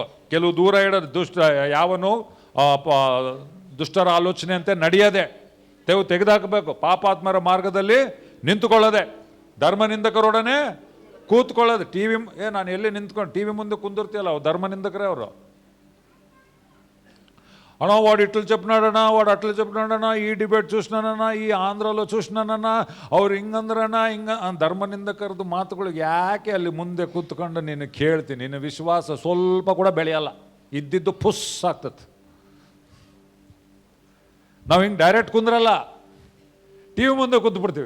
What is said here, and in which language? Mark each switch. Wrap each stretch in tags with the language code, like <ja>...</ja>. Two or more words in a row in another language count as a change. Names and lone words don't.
<kn>ಕೆಲವು ದೂರ ಇಡೋದು, ಯಾವನು ದುಷ್ಟರ ಆಲೋಚನೆ ಅಂತೆ ನಡೆಯದೆ ತೆಗೆದುಹಾಕಬೇಕು, ಪಾಪಾತ್ಮರ ಮಾರ್ಗದಲ್ಲಿ ನಿಂತುಕೊಳ್ಳದೆ, ಧರ್ಮನಿಂದಕರೊಡನೆ ಕೂತ್ಕೊಳ್ಳೋದು. ನಾನು ಎಲ್ಲಿ ನಿಂತ್ಕೊಂಡು ಟಿ ವಿ ಮುಂದೆ ಕುಂದಿರ್ತೀಯಲ್ಲ, ಅವ್ರು ಧರ್ಮನಿಂದಕರೇ ಅವರು.</kn> <te>అన్నా వాడు ఇట్లు చెప్పినాడన్నా, వాడు అట్లా చెప్పినాడన్నా, ఈ డిబేట్ చూసినానన్నా,</te> <kn>ಈ</kn> <te>ಆಂಧ್ರలో చూసినానన్నా,</te> <kn>ಅವ್ರು ಹಿಂಗಂದ್ರಣ್ಣ, ಧರ್ಮನಿಂದಕರದು ಮಾತುಗಳಿಗೆ ಯಾಕೆ ಅಲ್ಲಿ ಮುಂದೆ ಕೂತ್ಕೊಂಡು ನೀನು ಕೇಳ್ತೀನಿ? ನಿನ್ನ ವಿಶ್ವಾಸ ಸ್ವಲ್ಪ ಕೂಡ ಬೆಳೆಯಲ್ಲ, ಇದ್ದಿದ್ದು ಪುಸ್ ಆಗ್ತದೆ. ನಾವು ಹಿಂಗೆ ಡೈರೆಕ್ಟ್ ಕುಂದ್ರಲ್ಲ, ಟಿ ವಿ ಮುಂದೆ ಕೂತ್ಬಿಡ್ತೀವಿ.</kn>